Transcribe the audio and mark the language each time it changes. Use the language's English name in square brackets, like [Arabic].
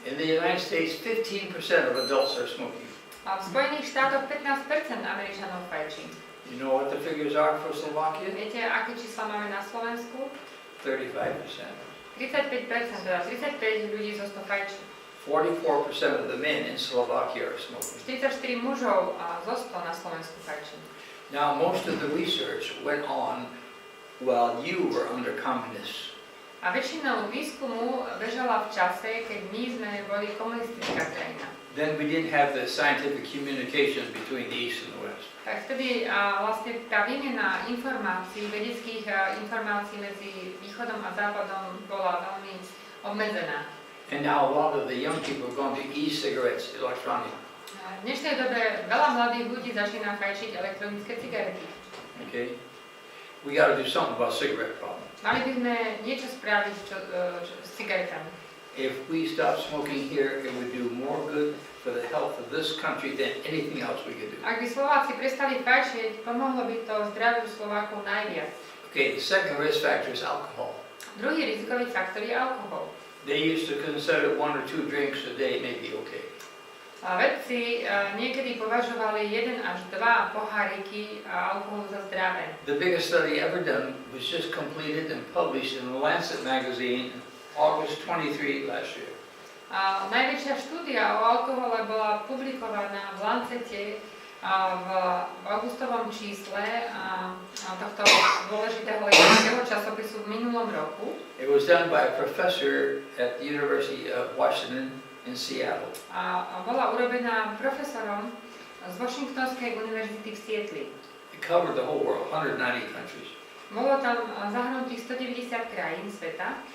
[English] In the United States, 15% of adults are smoking. [Slovak] A v Spojených štátoch 15% Američanov fajčí. [English] You know what the figures are for Slovakia? [Slovak] Viete, aké čísla máme na Slovensku? [English] 35%. [Slovak] 35%, teda 35 ľudí zo 100 fajčí. [English] 44% of the men in Slovakia are smoking. [Slovak] 44 mužov zo 100 na Slovensku fajčí. [English] Now, most of the research went on while you were under communists. [Slovak] A väčšinou výskumu bežala v čase, keď my sme boli komunistická krajina. [English] Then we didn't have the scientific communication between the East and the West. [Slovak] Tak vtedy vlastne tá výmena informácií, vedeckých informácií medzi východom a západom bola veľmi obmedzená. [English] And now a lot of the young people are going to e-cigarettes, electronic. [Slovak] V dnešnej dobe veľa mladých ľudí začína fajčiť elektronické cigarety. [English] Okay? We got to do something about cigarette problem. [Slovak] Mali by sme niečo spraviť s cigaretami. [English] If we stop smoking here, it would do more good for the health of this country than anything else we could do. [Slovak] Ak by Slováci prestali fajčiť, pomohlo by to zdraviu Slovákov najviac. [English] Okay, the second risk factor is alcohol. [Slovak] Druhý rizikový faktor je alkohol. [English] They used to consider 1 or 2 drinks a day may be okay. [Slovak] A vedci niekedy považovali 1 až 2 poháriky alkoholu za zdravé. [English] The biggest study ever done was just completed and published in the Lancet magazine August 23 last year. [Slovak] A najväčšia štúdia o alkohole bola publikovaná v Lancete v augustovom čísle tohto dôležitého lekárského časopisu v minulom roku. [English] It was done by a professor at the University of Washington in Seattle. [Slovak] A bola urobená profesorom z Washingtonskej univerzity v Sietli. [English] It covered the whole world, 190 countries. [Slovak] Bolo tam zahrnutých 190 krajín sveta.